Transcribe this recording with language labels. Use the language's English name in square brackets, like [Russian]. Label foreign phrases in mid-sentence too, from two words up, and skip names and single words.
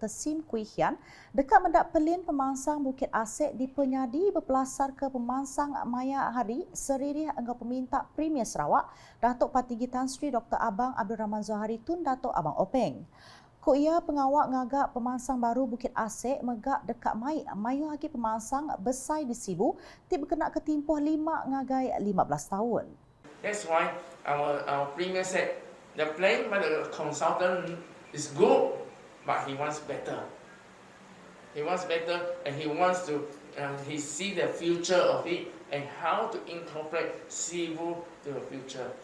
[Iban] Sim Kui Hian dekat mendak pelin pemansang Bukit Asek di Penyadi berpelasar ke pemansang Maya Hari seririh engkau peminta Premier Sarawak Datuk Patinggi Tan Sri Dr. Abang Abdul Rahman Zohari Tun Datuk Abang Openg. Ko ia pengawak ngagak pemansang baru Bukit Asek megak dekat mayu lagi pemansang besar di Sibu tiba kena ketimpuh 5 ngagai 15 tahun. [English] That's why our premier said the plan by the consultant is good, but he wants better. He wants better, and he wants to he see the future of it and how to incorporate Sibu to the future.